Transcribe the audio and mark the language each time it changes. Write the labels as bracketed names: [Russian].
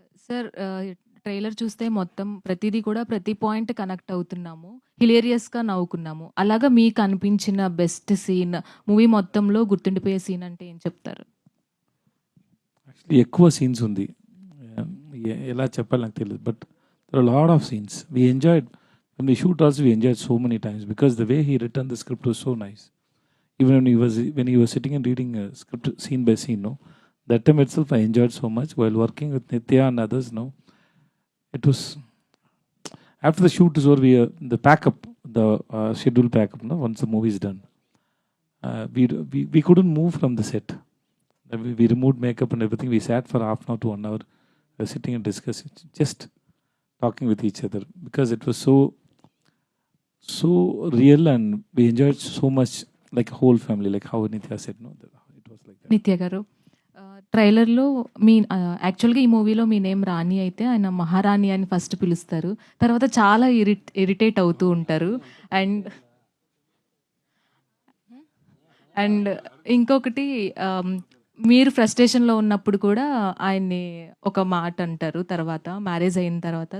[Telugu] Sir, trailer చూస్తే మొత్తం ప్రతిదీ కూడా ప్రతి పాయింట్ కనెక్ట్ అవుతున్నాము, హిలేరియస్గా నవ్వుకున్నాము. అలాగా మీకు అనిపించిన బెస్ట్ సీన్, మూవీ మొత్తంలో గుర్తుండిపోయే సీన్ అంటే ఏం చెప్తారు? ఎక్కువ సీన్స్ ఉంది, ఎలా చెప్పాలి నాకు తెలియదు. [English] But there are lot of scenes we enjoyed. when we shoot also we enjoyed so many times because the way he written the script was so nice. Even when he was sitting and reading a script scene by scene, no, that time itself I enjoyed so much while working with Nitya and others. No, it was after the shoot is over, the pack-up, the schedule pack-up, no, once the movie is done, we couldn't move from the set. We removed makeup and everything. We sat for half an hour to 1 hour, sitting and discussing, just talking with each other because it was so real and we enjoyed so much, like a whole family, like how Nitya said. No, it was like that. [Telugu] నిత్య గారు, ట్రైలర్లో మీ యాక్చువల్గా ఈ మూవీలో మీ name రాణి అయితే ఆయన మహారాణి అని ఫస్ట్ పిలుస్తారు, తర్వాత చాలా ఇరిటేట్ అవుతూ ఉంటారు. అండ్ ఇంకొకటి, మీరు ఫ్రస్ట్రేషన్లో ఉన్నప్పుడు కూడా ఆయన్ని ఒక మాట అంటారు తర్వాత, మ్యారేజ్ అయిన తర్వాత.